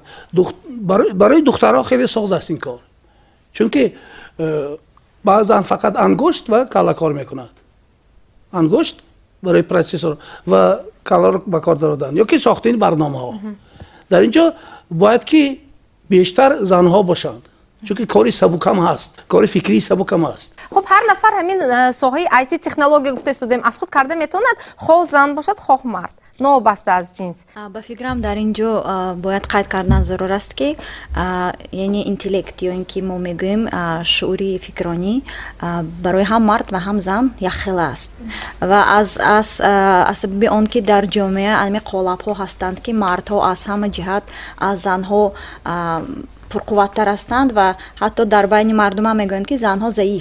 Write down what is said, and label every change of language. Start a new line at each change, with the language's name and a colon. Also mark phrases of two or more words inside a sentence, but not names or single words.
Persian: برای دخترها خیلی ساز است این کار، چون که بعضا فقط انگشت و کله کار میکنند. انگشت برای پروسسور و کله رو به کار دادن یا که ساختن برنامه ها. در اینجا باید که بیشتر زنها باشند، چون که کاری سبکم هست، کاری فکری سبکم هست. خب هر نفر همین
Tajik: соҳаи IT технология гуфта истодем аз худ карда метавонад، хоҳ зан бошад хоҳ мард. новобаста аз ҷинс. ба фикрам дар ин ҷо бояд қайд кардан зарур аст ки яъне интеллект ё ин ки мо мегӯем шуури фикронӣ барои ҳам мард ва ҳам зан якхела аст ва аз сабаби он ки дар ҷомеа ами қолабҳо ҳастанд ки мардҳо аз ҳама ҷиҳат аз занҳо пурқувваттар ҳастанд ва ҳатто дар байни мардумам мегӯянд ки занҳо заиф.